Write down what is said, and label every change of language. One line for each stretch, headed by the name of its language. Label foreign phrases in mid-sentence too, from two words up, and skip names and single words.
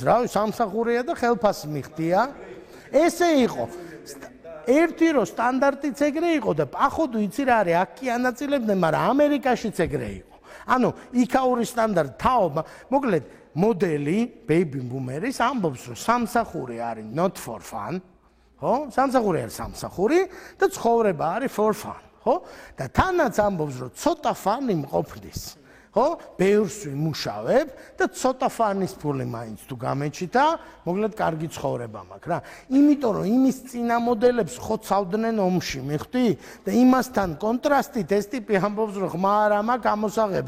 Georgian: რავი, სამსახურია და ხელფასი მიხდია. ესე იყო. ერთი რო სტანდარტიც ეგრე იყო და ახოდუ იცი რა არის, აქ კი ანაწილებდნენ, მაგრამ ამერიკაშიც ეგრე იყო. ანუ იქაური სტანდარტი თაობა, მოკლედ მოდელი ბეიბი ბუმერის ამბობს რომ სამსახური არის
English: not for fun,
Georgian: ხო? სამსახური არის სამსახური და ცხოვრება არის
English: for fun,
Georgian: ხო? და თანაც ამბობს რომ ცოტა ფანი მყოფნის, ხო? ბევრს ვიმუშავებ და ცოტა ფანის ფული მაინც თუ გამეჩითა, მოკლედ კარგი ცხოვრება მაქვს რა. იმიტომ რომ იმის წინამოდელებს ხოცავდნენ ომში, მიხვდი? და იმასთან კონტრასტით ეს ტიპი ამბობს რომ ხმა არა მაქვს ამოსაღები.